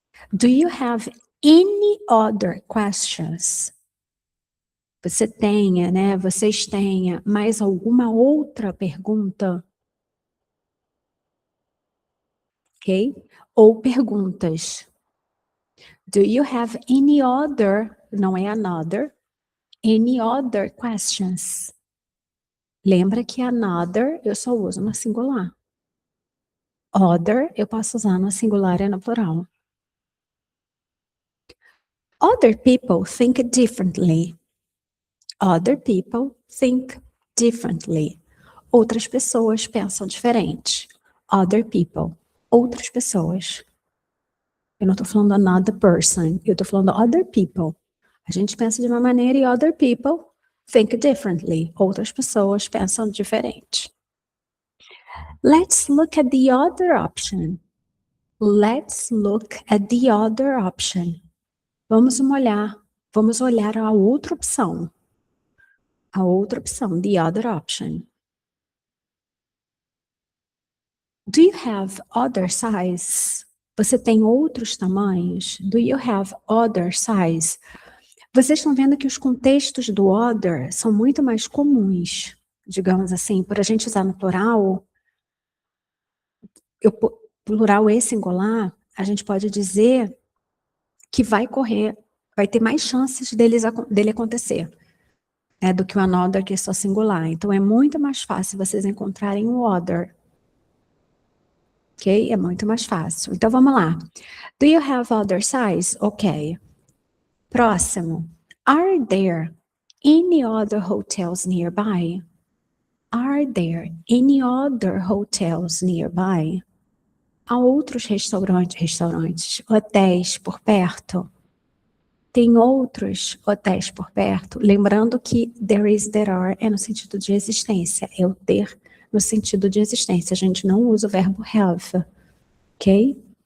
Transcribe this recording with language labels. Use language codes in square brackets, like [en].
[en] Do you have any other questions? [pt] Você tenha, né? Vocês tenha mais alguma outra pergunta? [en] Ok? [pt] Ou perguntas. [en] Do you have any other, [pt] não é [en] another, any other questions? [pt] Lembra que another eu só uso no singular. Other eu posso usar no singular e no plural. [en] Other people think differently. Other people think differently. [pt] Outras pessoas pensam diferente. [en] Other people. [pt] Outras pessoas. Eu não estou falando [en] another person. [pt] Eu estou falando [en] other people. [pt] A gente pensa de uma maneira e [en] other people think differently. [pt] Outras pessoas pensam diferente. [en] Let's look at the other option. Let's look at the other option. [pt] Vamos olhar a outra opção. A outra opção, [en] the other option. Do you have other size? [pt] Você tem outros tamanhos? [en] Do you have other size? [pt] Vocês estão vendo que os contextos do other são muito mais comuns, digamos assim, por a gente usar no plural, plural e singular, a gente pode dizer que vai ter mais chances dele acontecer, do que o another, que é só singular. Então, é muito mais fácil vocês encontrarem o other. Ok? É muito mais fácil. Então, vamos lá. [en] Do you have other size? [pt] Ok. Próximo. [en] Are there any other hotels nearby? Are there any other hotels nearby? [pt] Há outros restaurantes, hotéis por perto? Tem outros hotéis por perto? Lembrando que there is, there are é no sentido de existência, é o ter no sentido de existência. A gente não usa o verbo have, ok?